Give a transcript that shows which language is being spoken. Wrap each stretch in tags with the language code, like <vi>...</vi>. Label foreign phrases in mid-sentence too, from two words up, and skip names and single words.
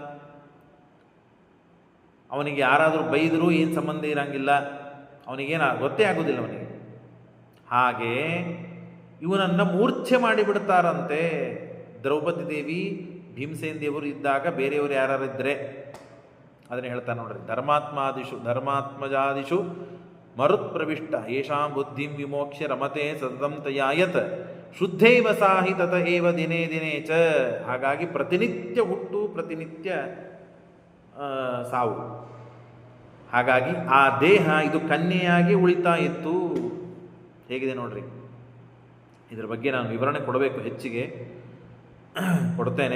<kn>ಅವನಿಗೆ ಯಾರಾದರೂ ಬೈದರೂ ಏನು ಸಂಬಂಧ ಇರಂಗಿಲ್ಲ, ಅವನಿಗೇನು ಗೊತ್ತೇ ಆಗೋದಿಲ್ಲ ಅವನಿಗೆ. ಹಾಗೆ ಇವನನ್ನು ಮೂರ್ಛೆ ಮಾಡಿಬಿಡ್ತಾರಂತೆ. ದ್ರೌಪದಿ ದೇವಿ, ಭೀಮಸೇನ ದೇವರು ಇದ್ದಾಗ ಬೇರೆಯವರು ಯಾರು ಇದ್ದರೆ ಅದನ್ನು ಹೇಳ್ತಾ ನೋಡ್ರಿ.</kn> <sa>ಧರ್ಮಾತ್ಮಜಾದಿಷು ಮರುತ್ ಪ್ರವಿಷ್ಟ ಯೇಷಾಂ ಬುದ್ಧಿಂ ವಿಮೋಕ್ಷ್ಯ ರಮತೆ ಸತತಂ ತಯಾಯತ್ ಶುದ್ಧೈವ ಸಾಹಿ ತತ ಏವ ದಿನೇ ದಿನೇ ಚ.</sa> <kn>ಹಾಗಾಗಿ ಪ್ರತಿನಿತ್ಯ ಹುಟ್ಟು, ಪ್ರತಿನಿತ್ಯ ಸಾವು. ಹಾಗಾಗಿ ಆ ದೇಹ ಇದು ಕನ್ಯೆಯಾಗಿ ಉಳಿತಾ ಇತ್ತು. ಹೇಗಿದೆ ನೋಡ್ರಿ. ಇದರ ಬಗ್ಗೆ ನಾನು ವಿವರಣೆ ಕೊಡಬೇಕು, ಹೆಚ್ಚಿಗೆ ಕೊಡ್ತೇನೆ.</kn>